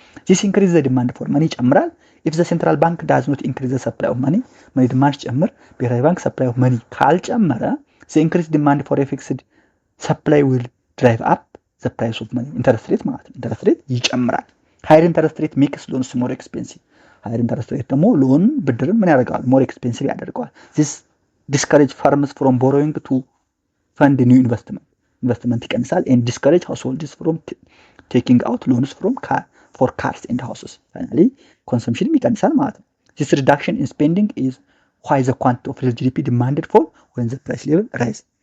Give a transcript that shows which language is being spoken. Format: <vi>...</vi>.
<en>This increases the demand for money ይጨምራል። If the central bank does not increase the supply of money demand ጨምር ብሔራዊ ባንክ supply of money ካልጨመረ the increased demand for a fixed supply will drive up the price of money. interest rate ማለት ነው። interest rate ይጨምራል። higher interest rate makes loans more expensive.</en> <am>higher interest rate ደግሞ ሎን ብድርን ምን ያደርገዋል?</am> <en>more expensive ያደርገዋል። This discourage farmers from borrowing to fund new investment ይቀንሳል and discourage households from taking out loans for cars and houses. Finally, consumption ይቀንሳል ማለት ነው። This reduction in spending is why the quantity of real GDP demanded for when the price level rise.</en>